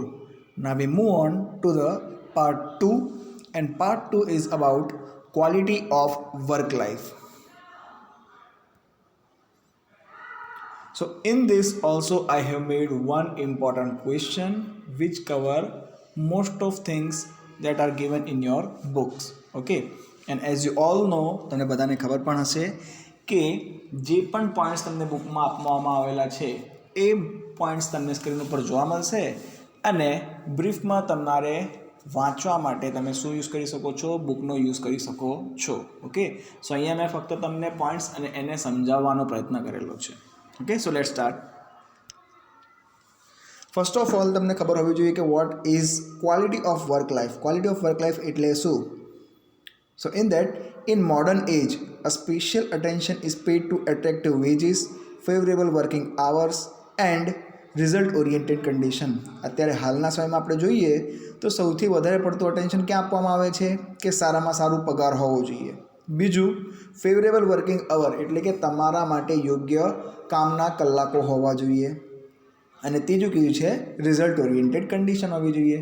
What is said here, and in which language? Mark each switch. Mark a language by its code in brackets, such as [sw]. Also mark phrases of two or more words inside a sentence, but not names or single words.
[en] Now we move on to the part 2, and part 2 is about quality of work life. So in this also I have made one important question which cover most of things that are given in your books. Okay, and as you all know, [gu] તમને બધાને ખબર પણ હશે કે જે પણ પોઈન્ટ્સ તમને બુકમાં આપવામાં આવેલા છે એ પોઈન્ટ્સ તમને સ્ક્રીન ઉપર જોવા મળશે અને બ્રીફમાં તમારે વાંચવા માટે તમે શું યુઝ કરી શકો છો, બુકનો યુઝ કરી શકો છો. ઓકે, સો અહીંયા મેં ફક્ત તમને પોઈન્ટ્સ અને એને સમજાવવાનો પ્રયત્ન કરેલો છે. [en] Okay, so let's start. First of all, [gu] તમને ખબર હોવી જોઈએ કે [en] what is quality of work life. Quality of work life [gu] એટલે શું? [en] So in that, in modern age, a special attention is paid to attractive wages, favorable working hours and result oriented condition. [gu] અત્યારે હાલના સમયમાં આપણે જોઈએ તો સૌથી વધારે પડતું અટેન્શન ક્યાં આપવામાં આવે છે કે સારામાં સારું પગાર હોવો જોઈએ. બીજું, [en] favorable working hour [gu] એટલે કે તમારા માટે યોગ્ય કામના કલાકો હોવા જોઈએ. અને ત્રીજું કયું છે, [en] result oriented condition [gu] હોવી જોઈએ.